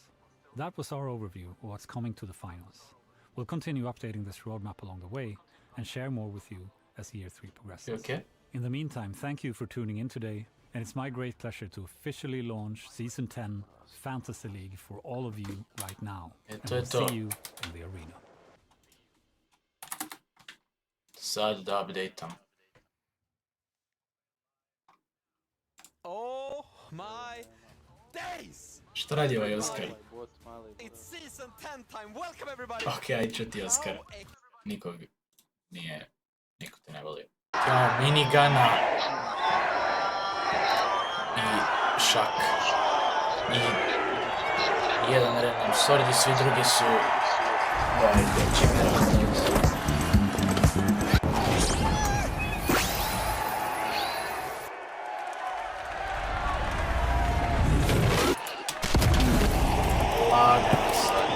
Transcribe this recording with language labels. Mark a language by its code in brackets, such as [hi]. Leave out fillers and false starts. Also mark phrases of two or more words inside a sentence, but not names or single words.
[en] That was our overview of what's coming to the finals. We'll continue updating this roadmap along the way and share more with you as Year 3 progresses. Okay. In the meantime, thank you for tuning in today, and it's my great pleasure to officially launch Season 10 Fantasy League for all of you right now. And we'll see you in the arena. [sr] Sad da updateam. [en] Oh my days! [sr] Šta radi ovaj Oskar? [en] It's season 10 time. Welcome everybody. [sr] Ok, aj ću ti Oskar. Nikog nije, niko te ne voli. Ja, minigana. I šak. I jedan random sword i svi drugi su... Ajde, čime lagano sad.